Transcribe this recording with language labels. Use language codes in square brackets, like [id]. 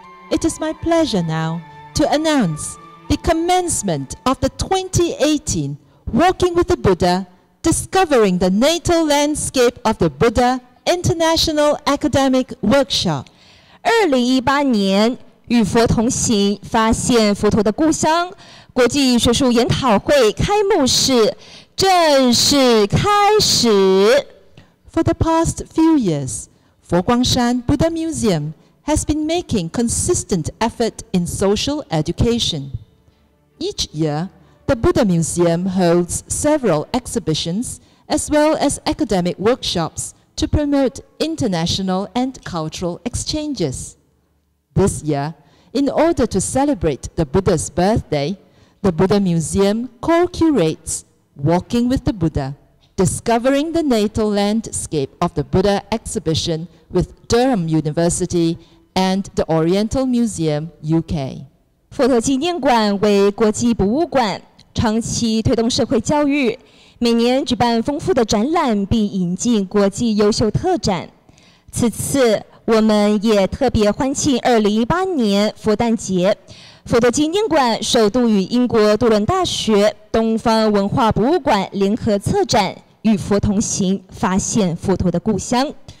[en] It is my pleasure now to announce the commencement of the 2018 Walking with the Buddha, Discovering the Natal Landscape of the Buddha International Academic Workshop。 [zh] 2018年与佛同行，发现佛陀的故乡国际学术研讨会开幕式正式开始。 [en] For the past few years, Fo-Guang-Shan Buddha Museum has been making consistent effort in social education. Each year, the Buddha Museum holds several exhibitions as well as academic workshops to promote international and cultural exchanges. This year, in order to celebrate the Buddha's birthday, the Buddha Museum co-curates Walking with the Buddha, Discovering the Natal Landscape of the Buddha exhibition with Durham University and the Oriental Museum, UK. [zh] 佛陀纪念馆为国际博物馆，长期推动社会教育，每年举办丰富的展览，并引进国际优秀特展。此次我们也特别欢庆2018年佛诞节，佛陀纪念馆首度与英国杜伦大学、东方文化博物馆联合策展《与佛同行，发现佛陀的故乡》。